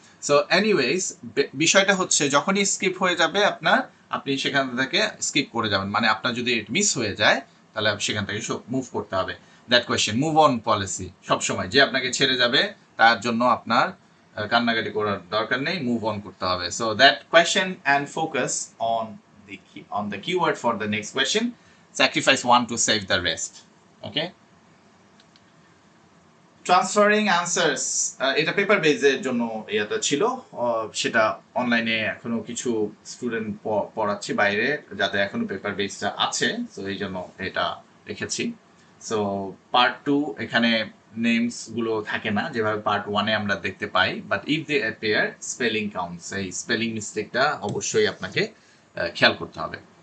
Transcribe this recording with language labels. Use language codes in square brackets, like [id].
[bn] So anyways, বিষয়টা হচ্ছে যখনই স্কিপ হয়ে যাবে আপনার, আপনি সেখান থেকে স্কিপ করে যাবেন, মানে আপনার যদি মিস হয়ে যায় তাহলে সেখান থেকে মুভ করতে হবে। [en] that question, move on policy, [bn] সবসময় যে আপনাকে ছেড়ে যাবে তার জন্য আপনার কান্নাকাটি করার দরকার নেই, মুভ অন করতে হবে। [en] So that question and focus on the keyword for the next question, sacrifice one to save the rest. [bn] Okay, transferring answers, এটা পেপার বেজের জন্য এটা ছিল, সেটা অনলাইনে এখনো কিছু স্টুডেন্ট পড়াচ্ছি বাইরে যাদের এখনো পেপার বেসটা আছে, তো এই জন্য এটা রেখেছি। সো পার্ট 2 এখানে নেমস গুলো থাকে না যেভাবে পার্ট 1-এ আমরা দেখতে পাই, [en] but if they appear spelling counts, [bn] এই স্পেলিং মিস্টেকটা অবশ্যই আপনাকে খেয়াল করতে হবে।